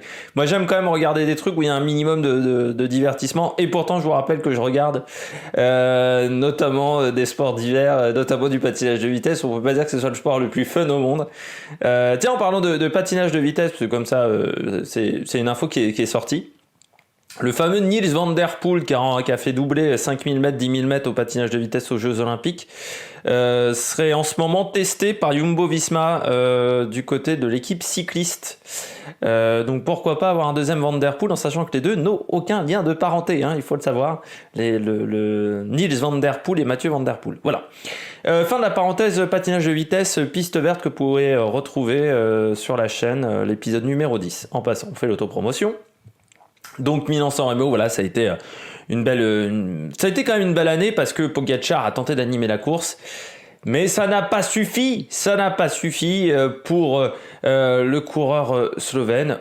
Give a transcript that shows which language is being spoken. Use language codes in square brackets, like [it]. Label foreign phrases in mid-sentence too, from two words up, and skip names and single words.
[fr] Moi, j'aime quand même regarder des trucs où il y a un minimum de divertissement. Et pourtant, je vous rappelle que je regarde notamment des sports d'hiver, notamment du patinage de vitesse. On ne peut pas dire que ce soit le sport le plus fun au monde. Tiens, en parlant de patinage de vitesse, parce que comme ça, c'est une info qui est sortie. Le fameux Nils van der Poel qui a fait doubler 5000 mètres, 10 000 mètres au patinage de vitesse aux Jeux Olympiques serait en ce moment testé par Jumbo-Visma du côté de l'équipe cycliste. Donc pourquoi pas avoir un deuxième Van der Poel en sachant que les deux n'ont aucun lien de parenté, hein, il faut le savoir. Le Nils van der Poel et Mathieu van der Poel. Voilà. Fin de la parenthèse patinage de vitesse, piste verte que vous pourrez retrouver sur la chaîne, l'épisode numéro 10. En passant, on fait l'autopromotion. Donc Milan-San Remo, voilà, ça a été ça a été quand même une belle année parce que Pogačar a tenté d'animer la course, mais ça n'a pas suffi pour le coureur slovène.